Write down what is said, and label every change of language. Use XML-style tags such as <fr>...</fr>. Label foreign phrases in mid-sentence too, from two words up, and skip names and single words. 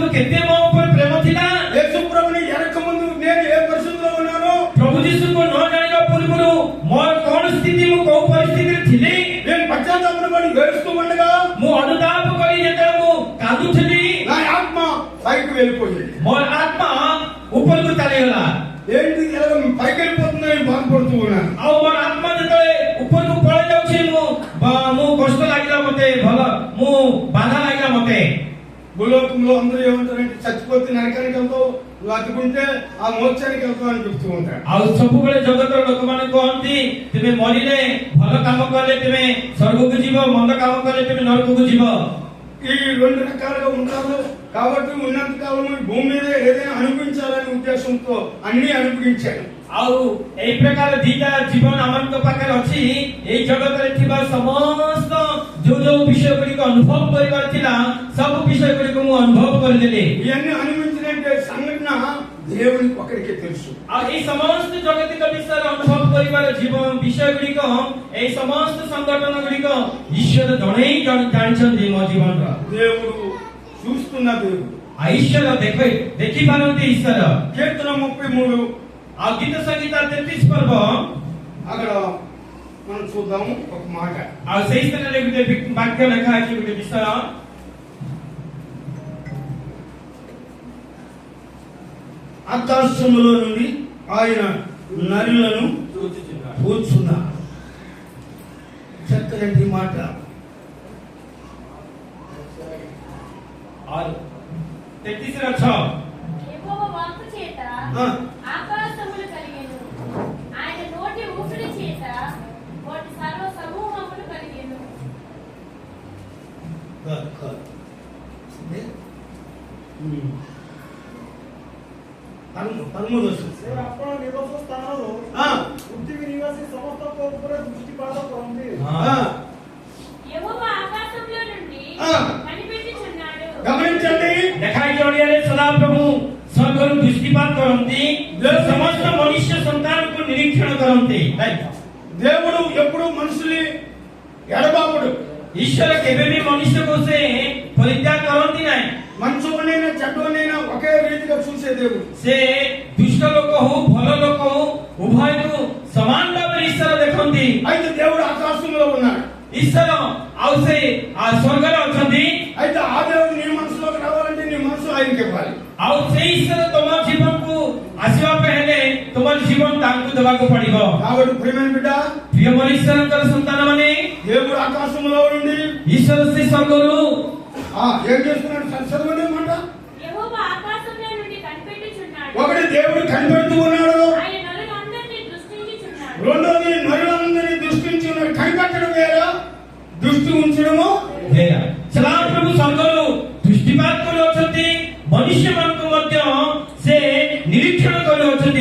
<or>କେତେ ମୋ ଉପରେ ପ୍ରେମ ଥିଲା</or> <te>యేసు ప్రభుని ఎరక ముందు నేను ఏ పరిస్థితిలో ఉన్నానో,</te> <or>ପ୍ରଭୁ ଯୀଶୁଙ୍କୁ ନ ଜାଣିବା ପୂର୍ବରୁ ମୋର କଣ ସ୍ଥିତି ମୁଁ କୋଉ ପରିସ୍ଥିତିରେ ଥିଲି</or> <te>నేను పశ్చాత్తాపం పడి ఏడుస్తూ ఉండగా</te> <or>ମୁଁ ଅନୁତାପ କରି ଯେତେବେଳେ ମୁଁ କାନ୍ଦୁଥିଲି</or> <te>నా ఆత్మ పైకి వెళ్ళిపోయింది.</te> <or>ମୋର ଆତ୍ମା ଉପରକୁ ଚାଲିଗଲା</or> <te>ఏంటి ఇలా పైకి వెళ్ళిపోతుందని బాధపడుతూ ఉన్నాను.</te> <or>ଆଉ ମୋର ଆତ୍ମା ଯେତେବେଳେ ଉପରକୁ ପଳେଇ ଯାଉଛି ମୁଁ କଷ୍ଟ ଲାଗିଲା ମତେ ଭଲ ମୁଁ ବାଧା ଲାଗିଲା ମତେ</or> <te>భూలోకంలో అందరూ ఏమంటారంటే చచ్చిపోతే నరకానికి వెళ్తావు, నువ్వు అతుకుంటే ఆ మోక్షానికి వెళ్తావు అని చెప్తూ ఉంటారు.</te> <or>ଆଉ ସବୁବେଳେ ଜଗତର ଲୋକମାନେ କହନ୍ତି ତୁମେ ମରିଲେ ଭଲ କାମ କଲେ ତୁମେ ସ୍ୱର୍ଗକୁ ଯିବ, ମନ୍ଦ କାମ କଲେ ତୁମେ ନରକକୁ ଯିବ.</or> <te>ఈ రెండు రకాలుగా ఉంటారు. కాబట్టి ఉన్నంత కాలం ఈ భూమి మీద ఏదైనా అనుభవించాలనే ఉద్దేశంతో అన్ని అనుభవించాను.</te> <or>ଆଉ ଏଇ ପ୍ରକାର ଦିଟା ଜୀବନ ଆମଙ୍କ ପାଖରେ ଅଛି. ଏଇ ଜଗତରେ ଥିବା ସମସ୍ତ ଯୋଉ ବିଷୟ ଗୁଡ଼ିକ ଅନୁଭବ କରିବାର ଥିଲା ସବୁ ବିଷୟ ଗୁଡ଼ିକ ମୁଁ ଅନୁଭବ କରିଦେଲି.</or> <te>ఇవన్నీ అనుభవించినట్టే సంఘటన దేవునికి ఒకరికే తెలుసు.</te> <or>ଆଉ ଏଇ ସମସ୍ତ ଜଗତିକ ବିଷୟରେ ଅନୁଭବ କରିବାର ଜୀବନ ବିଷୟ ଗୁଡ଼ିକ ଏଇ ସମସ୍ତ ସଂଗଠନ ଗୁଡ଼ିକ ଈଶ୍ୱର ଜଣେ ହିଁ ଜାଣିଛନ୍ତି ମୋ ଜୀବନର.</or> <te>దేవుడు చూస్తున్న దేవుడు.</te> <or>ଆଉ ଈଶ୍ୱର ଦେଖିପାରନ୍ତି ଈଶ୍ୱର.</or> <te>కీర్తన 33</te> <or>ଆଉ ଗୀତ ସଂଗୀତ 33 ପର୍ବ</or> <te>అక్కడ మనం చూద్దాము ఒక మాట.</te> <or>ଆଉ ସେଇ ସ୍ଥାନରେ ଗୋଟେ ବାକ୍ୟ ଲେଖା ଅଛି ଗୋଟେ ବିଷୟ.</or> <te>ఆకాశములో నుండి ఆయన నరులను కూర్చున్నారు. చక్కని మాట. 33:6 యెహోవా వాక్కు చేత ఆకాశములు కలిగెను, ఆయన నోటి ఊపిరి చేత వాటి సర్వ సమూహములు కలిగెను.</te> <or>ସେ ଆପଣ ନିବାସ ସ୍ଥାନରୁ ପୃଥିବୀ ନିବାସୀ ସମସ୍ତଙ୍କ ଉପରେ ଦୃଷ୍ଟିପାତ କରନ୍ତି.</or> <te>యెహోవా ఆకాశములో నుండి కనిపెట్టుచున్నాడు. గమనించండి.</te> <or>ଲେଖାଇ ଜଡ଼ିଆରେ ସଦାପ୍ରଭୁ ସ୍ୱର୍ଗରୁ ଦୃଷ୍ଟିପାତ କରନ୍ତି, ସମସ୍ତ ମନୁଷ୍ୟ ସନ୍ତାନକୁ ନିରୀକ୍ଷଣ କରନ୍ତି.</or> <te>దేవుడు ఎప్పుడు మనుషుల్ని ఎడబాపుడు.</te> <or>ଈଶ୍ୱର କେବେ ବି ମନୁଷ୍ୟକୁ ସେ ପରିତ୍ୟାଗ କରନ୍ତି ନାହିଁ.</or> <te>మంచోనైనా చెడ్డోనైనా ఒకే రీతిగా చూసే దేవుడు.</te> <or>ସେ ଦୁଷ୍ଟ ଲୋକ ହଉ ଭଲ ଲୋକ ହଉ ଉଭୟକୁ ସମାନ ଭାବରେ ଈଶ୍ୱର ଦେଖନ୍ତି.</or> <te>అయితే దేవుడు ఆకాశంలో ఉన్నాడు.</te> <or>ଈଶ୍ୱର ଆଉ ସେ ସ୍ୱର୍ଗରେ ଅଛନ୍ତି.</or> <te>అయితే ఆ దేవుడు నీ మనసులోకి రావాలంటే నీ మనసు ఆయనకి ఇవ్వాలి.</te> <or>ଆଉ ସେଇ ଈଶ୍ୱର ତମ ଜୀବନକୁ ଆସିବା ପାଇଁ ହେଲେ ତୁମର ଜୀବନ ତାଙ୍କୁ ଦେବାକୁ ପଡିବ.</or> <te>కాబట్టి ప్రియమైన బిడ్డ,</te> <or>ପ୍ରିୟ ମୋର ଈଶ୍ୱରଙ୍କର ସନ୍ତାନ ମାନେ</or> <te>దేవుడు ఆకాశంలో నుండి</te> <or>ଈଶ୍ୱର ସେ ସ୍ୱର୍ଗରୁ</or> <te>ఏం చేస్తున్నాడు? చదవండి మాట. యెహోవా ఆకాశములో నుండి కనిపెట్టుచున్నాడు. ఒకటి దేవుడు కనిపెడుతూ ఉన్నాడు. ఆయన నరులందరినీ దృష్టించుచున్నాడు. రెండోది నరులందరినీ దృష్టించి ఉన్నాడు. కనిపెట్టడం వేరా, దృష్టి ఉంచడము వేరా.</te> <or>ସଦାପ୍ରଭୁ ସ୍ୱର୍ଗରୁ ଦୃଷ୍ଟିପାତ କରୁଅଛନ୍ତି, ମନୁଷ୍ୟମାନଙ୍କୁ ମଧ୍ୟ ସେ ନିରୀକ୍ଷଣ କରୁଅଛନ୍ତି.</or>